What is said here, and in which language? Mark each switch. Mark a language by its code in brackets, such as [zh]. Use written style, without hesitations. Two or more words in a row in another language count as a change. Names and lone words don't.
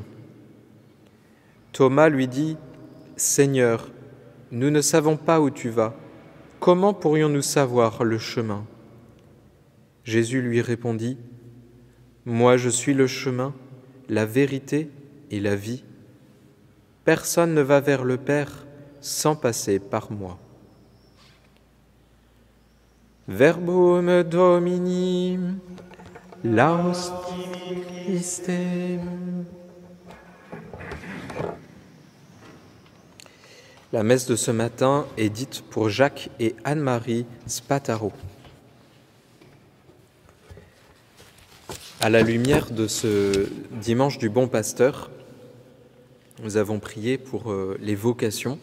[fr] Thomas lui dit : Seigneur, nous ne savons pas où tu vas. Comment pourrions-nous savoir le chemin ? Jésus lui répondit : Moi je suis le chemin, la vérité et la vie. Personne ne va vers le Père sans passer par moi. [la] Verbum Domini, laus tibi Christe. [fr] La messe de ce matin est dite pour Jacques et Anne-Marie Spataro. À la lumière de ce dimanche du Bon Pasteur, nous avons prié pour les vocations.